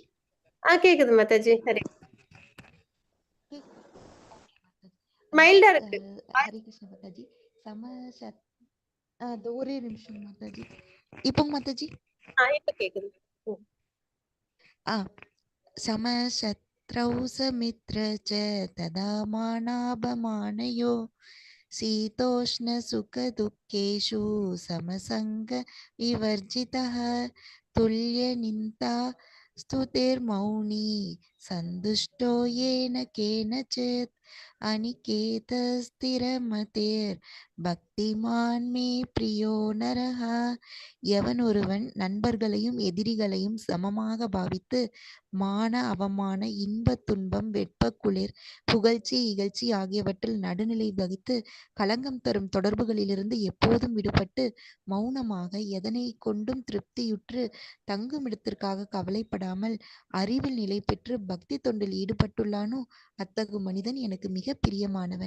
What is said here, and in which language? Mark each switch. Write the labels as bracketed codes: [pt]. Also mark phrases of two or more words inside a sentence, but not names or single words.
[ta] கேக்குது மாதாஜி. ஹரே மைல்டா இருக்கு. ஹரே கிருஷ்ண மாதாஜி. ஒரே நிமிஷம் மாதாஜி. இப்போ மாதாஜி இப்ப கேக்குது. [sa] சம शत्रौ समित्र च तदा मानापमानयो शीतोष्णसुखदुःखेषु समसङ्गविवर्जितः तुल्यनिन्दा स्तुतिर्मौनी सन्तुष्टो येन केनचित् अनिकेतस्थिरमतेर्भक्तिमान् मे प्रियो नरः. [ta] எவன் ஒருவன் நண்பர்களையும் எதிரிகளையும் சமமாக பாவித்து மான அவமான இன்ப துன்பம் வெட்ப குளிர் புகழ்ச்சி இகழ்ச்சி ஆகியவற்றில் நடுநிலை வகித்து களங்கம் தரும் தொடர்புகளிலிருந்து எப்போதும் விடுபட்டு மௌனமாக எதனை கொண்டும் திருப்தியுற்று தங்குமிடத்திற்காக கவலைப்படாமல் அறிவில் நிலை பெற்று பக்தி தொண்டில் ஈடுபட்டுள்ளானோ அத்தகு மனிதன் எனக்கு மிக பிரியமானவன்.